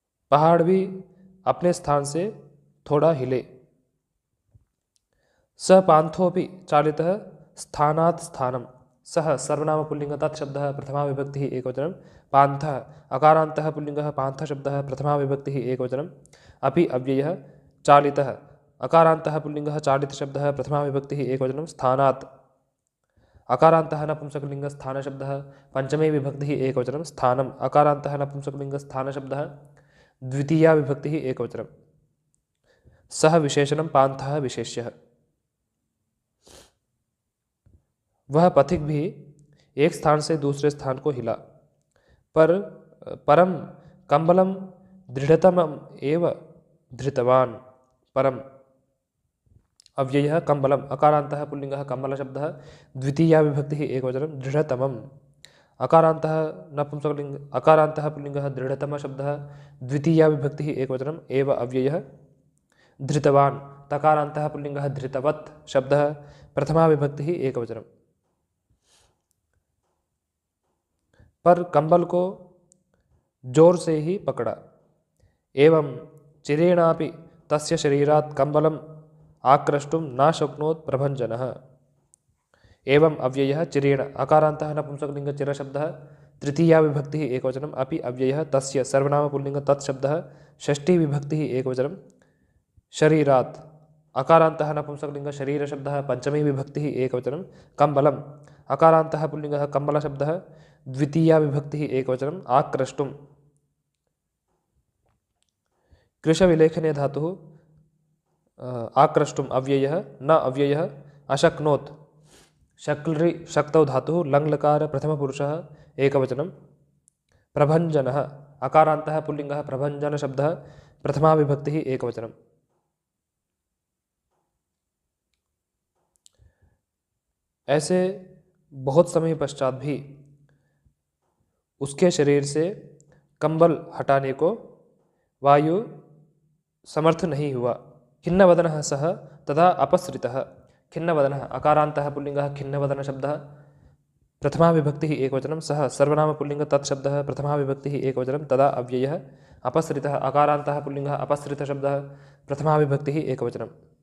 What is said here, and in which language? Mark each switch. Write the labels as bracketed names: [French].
[Hindi] पहाड़ भी अपने स्थान से थोड़ा हिले। [Sanskrit] स पान्थोपि चालितः स्थानात् स्थानम्। सः सर्वनामपुल्लिङ्ग तत्शब्दः प्रथमा विभक्तिः एकवचनं। पान्थः अकारान्तः पुल्लिङ्गः पान्थशब्दः प्रथमा विभक्तिः एकवचनम्। अपि अव्ययः चालितः अकारान्तः पुल्लिङ्गः चालितशब्दः प्रथमा विभक्तिः एकवचनं। स्थानात् अकारान्तः नपुंसकलिङ्गः स्थानशब्दः पंचमी विभक्तिः एकवचनं। स्थानम् अकारान्तः नपुंसकलिङ्गः स्थानशब्दः द्वितीया विभक्तिः एकवचनम्। सः विशेषणं पान्थः विशेष्यः। [Hindi] वह पथिक भी एक स्थान से दूसरे स्थान को हिला। [Sanskrit] परम कंबलम दृढ़तमम् एव धृतवान्। परम अव्ययः कंबलम अकारान्तः पुल्लिङ्गः कम्बलशब्दः द्वितीया विभक्तिः एकवचनं। दृढ़तमम् अकारान्तः नपुंसकलिङ्ग अकारान्तः पुल्लिङ्गः दृढ़तमशब्दः द्वितीया विभक्तिः एकवचनम्। एव अव्ययः धृतवान् तकारान्तः पुल्लिङ्गः धृतवत् शब्दः प्रथमा विभक्तिः एकवचनम्। [Hindi] पर कंबल को जोर से ही पकड़ा। [Sanskrit] एवं चिरेणापि तस्य शरीरात् कंबलम् आक्रष्टुं न शक्नोत् प्रभञ्जनः। एवं अव्ययः चिरेण अकारान्तः नपुंसकलिङ्ग चिरशब्दः तृतीया विभक्तिः एकवचनम्। अपि अव्ययः तस्य सर्वनामपुल्लिङ्ग तत्शब्दः षष्ठी विभक्तिः एकवचनं। शरीरात् अकारान्तः नपुंसकलिङ्ग शरीरशब्दः पंचमी विभक्तिः एकवचनं। कंबलम् अकारान्तः पुल्लिङ्गः कम्बलशब्दः द्वितीया विभक्तिः एकवचनम् आक्रष्टुम् कृशविलेखने धातुः आक्रष्टुम् अव्ययः न अव्ययः अशक्नोत् शक्लृ शक्तौ धातुः लङ्लकार प्रथमपुरुषः एकवचनं प्रभञ्जनः अकारान्तः पुल्लिङ्गः प्रभञ्जनशब्दः प्रथमा विभक्तिः एकवचनम्। [Hindi] ऐसे बहुत समय पश्चात भी उसके शरीर से कंबल हटाने को वायु समर्थ नहीं हुआ। [Sanskrit] खिन्नवदनः सः तदा अपसृतः। खिन्नवदनः अकारान्तः पुल्लिङ्गः खिन्नवदनशब्दः प्रथमा विभक्तिः एकवचनं सः सर्वनाम पुल्लिङ्ग तत्शब्दः प्रथमा विभक्तिः एकवचनं तदा अव्ययः अपसृतः अकारान्तः पुल्लिङ्गः अपसृतशब्दः प्रथमा विभक्तिः एकवचनं।